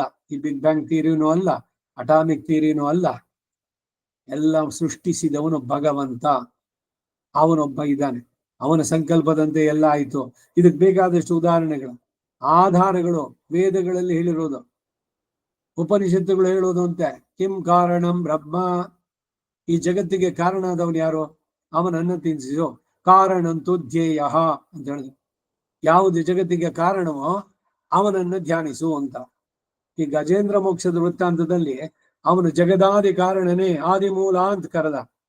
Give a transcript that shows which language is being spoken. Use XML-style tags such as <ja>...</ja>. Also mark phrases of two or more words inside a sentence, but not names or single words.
<kn>ಈ</kn> <en>big bang</en> <kn>ಥಿಯರಿನೂ ಅಲ್ಲ,</kn> <en>atomic theoryನೂ</en> <kn>ಅಲ್ಲ. ಎಲ್ಲ ಸೃಷ್ಟಿಸಿದವನು ಭಗವಂತ, ಅವನೊಬ್ಬ ಇದ್ದಾನೆ. ಅವನ ಸಂಕಲ್ಪದಂತೆ ಎಲ್ಲ ಆಯ್ತು. ಇದಕ್ಕೆ ಬೇಕಾದಷ್ಟು ಉದಾಹರಣೆಗಳು, ಆಧಾರಗಳು ವೇದಗಳಲ್ಲಿ ಹೇಳಿರೋದು, ಉಪನಿಷತ್ತುಗಳು ಹೇಳೋದು ಅಂತೆ.</kn> <sa>ಕಿಂ ಕಾರಣಂ ಬ್ರಹ್ಮ,</sa> <kn>ಈ ಜಗತ್ತಿಗೆ ಕಾರಣ ಆದವನು ಯಾರು? ಅವನನ್ನು ತಿನ್ಸಿಸು.</kn> <sa>ಕಾರಣಂತೂ ಧ್ಯೇಯ</sa> <kn>ಅಂತ ಹೇಳಿದ್ರು. ಯಾವುದು ಜಗತ್ತಿಗೆ ಕಾರಣವೋ ಅವನನ್ನು ಧ್ಯಾನಿಸು ಅಂತ. ಈ ಗಜೇಂದ್ರ ಮೋಕ್ಷದ ವೃತ್ತಾಂತದಲ್ಲಿ ಅವನು ಜಗದಾದಿ ಕಾರಣನೇ, ಆದಿಮೂಲ ಅಂತ ಕರೆದ.</kn>